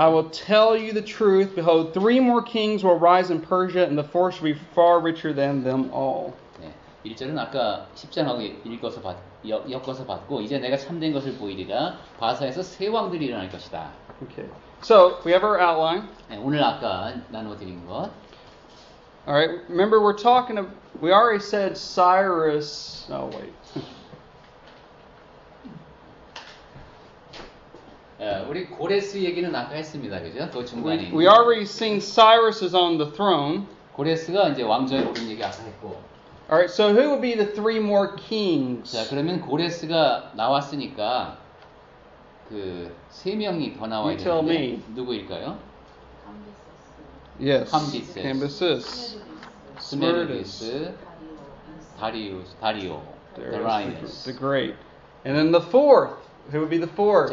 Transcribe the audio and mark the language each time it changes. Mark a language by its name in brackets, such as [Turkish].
[English] I will tell you the truth. Behold, three more kings will rise in Persia, and the fourth will be far richer than them all. [Korean] 네, 1절은 아까 10장하고 엮어서 봤고 이제 내가 참된 것을 보이리라. 바사에서 세 왕들이 일어날 것이다. [English] Okay. So, we have our outline. [Korean] 네, 오늘 아까 나눠드린 것. [English] All right. Remember, we already said Cyrus. Oh, wait. [Korean] 우리 고레스 얘기는 아까 했습니다. 그죠? 그 중간에. [English] We already seen Cyrus is on the throne. [Korean] 고레스가 이제 왕좌에 오른 얘기 아까 했고. [English] All right. So, who would be the three more kings? [Korean] 자, 그러면 고레스가 나왔으니까 그 세 명이 더 나와야 [English] You tell [Korean] 되는데 [English] me. [Korean] 누구일까요? [English] Yes. Cambyses. Cambyses. [Korean] 스메르디스, 다리오, [English] Darius the Great. And then the fourth. Who would be the fourth?